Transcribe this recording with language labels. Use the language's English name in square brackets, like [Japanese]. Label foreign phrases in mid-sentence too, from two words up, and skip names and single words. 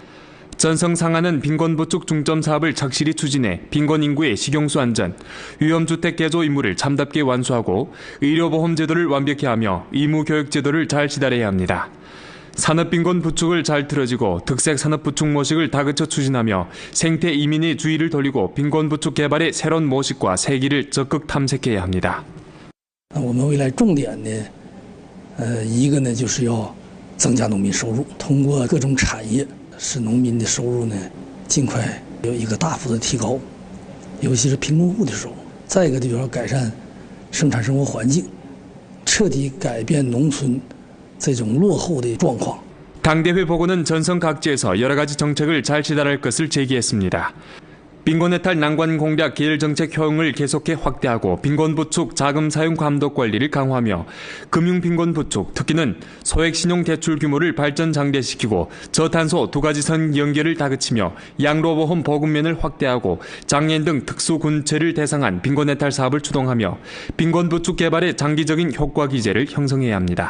[Korean] 전성 상하는 빈곤 부축 중점 사업을 착실히 추진해 빈곤 인구의 식용수 안전, 위험주택 개조 임무를 참답게 완수하고 의료보험제도를 완벽히 하며 의무교육제도를 잘 시달해야 합니다. 산업빈곤 부축을 잘 틀어지고 특색산업 부축 모식을 다그쳐 추진하며 생태 이민의 주의를 돌리고 빈곤 부축 개발의 새로운 모식과 세기를 적극 탐색해야 합니다. [Chinese] 我们未来重点呢，一个呢就是要增加农民收入，通过各种产业使农民的收入呢尽快有一个大幅的提高，尤其是贫困户的收入。再一个就是要改善生产生活环境，彻底改变农村 这种落后的状况。 [Korean] 당대회 보고는 전성 각지에서 여러 가지 정책을 잘 시달할 것을 제기했습니다. 빈곤 해탈 난관 공략 계열 정책 효용을 계속해 확대하고 빈곤 부축 자금 사용 감독 관리를 강화하며 금융 빈곤 부축, 특히는 소액 신용 대출 규모를 발전 장대시키고 저탄소 두 가지 선 연결을 다그치며 양로보험 보급면을 확대하고 장애인 등 특수 군체를 대상한 빈곤 해탈 사업을 추동하며 빈곤 부축 개발의 장기적인 효과 기제를 형성해야 합니다.